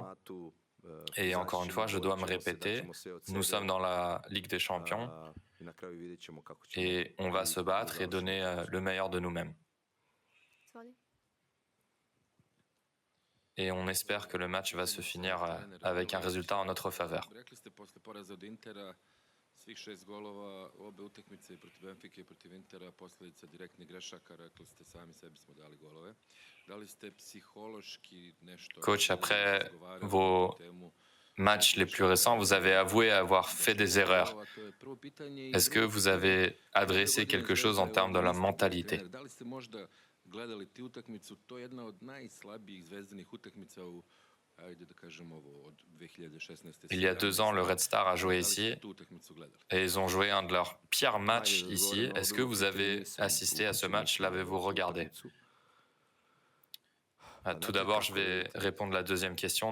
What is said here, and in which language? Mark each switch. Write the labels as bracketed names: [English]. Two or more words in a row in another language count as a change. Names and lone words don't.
[French] Et encore une fois, je dois me répéter, nous sommes dans la Ligue des Champions et on va se battre et donner le meilleur de nous-mêmes. Et on espère que le match va se finir avec un résultat en notre faveur. [Serbian] Svih 6 golova obe utakmice protiv Benfike i protiv Intera posledica direktnih grešaka, rekli ste sami sebi smo dali golove. Da li ste psihološki nešto... [French] Coach, après vos matchs les plus récents, vous avez avoué avoir fait des erreurs. Est-ce que vous avez adressé quelque chose en termes de la mentalité? [Serbian] Da li ste možda gledali ti utakmicu? To je jedna od najslabijih zvezdanih utakmica u [French] Il y a 2 ans, le Red Star a joué ici et ils ont joué un de leurs pires matchs ici. Est-ce que vous avez assisté à ce match? L'avez-vous regardé? Tout d'abord, je vais répondre à la deuxième question.